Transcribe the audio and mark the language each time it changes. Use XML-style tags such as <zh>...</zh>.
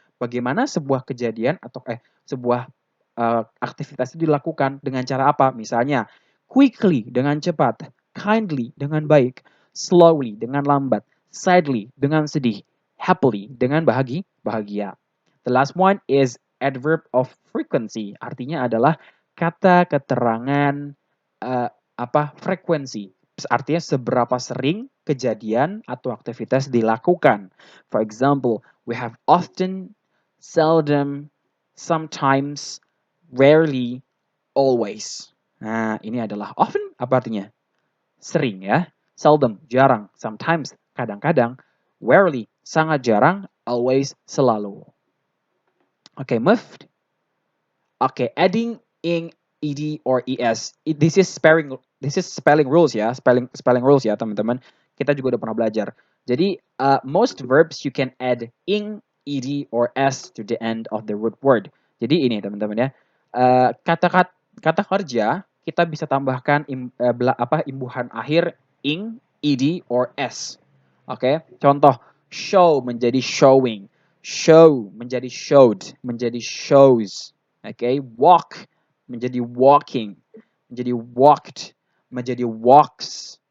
<id>Bagaimana sebuah kejadian atau sebuah aktivitas itu dilakukan dengan cara apa? Misalnya, quickly dengan cepat, kindly dengan baik, slowly dengan lambat, sadly dengan sedih, happily dengan bahagia.</id> <en>The last one is adverb of frequency.</en> <id>Artinya adalah kata keterangan frekuensi. Artinya seberapa sering kejadian atau aktivitas dilakukan.</id> <en>For example, we have often, seldom, sometimes, rarely, always.</en> <id>Nah, ini adalah often apa artinya? Sering ya. Seldom, jarang. Sometimes, kadang-kadang. Rarely, sangat jarang. Always, selalu. Okay, moved.</id> <en>Okay, adding ing, ed or es. This is spelling rules ya, spelling rules</en> <id>ya teman-teman. Kita juga udah pernah belajar.</id> <en>Jadi most verbs you can add ing, ed or s to the end of the root word.</en> <id>Jadi ini teman-teman ya. Kata kerja kita bisa tambahkan imbuhan akhir ing, ed or s. Oke, contoh show menjadi showing, show menjadi showed, menjadi shows. Oke, walk menjadi walking, menjadi walked, menjadi walks.</id>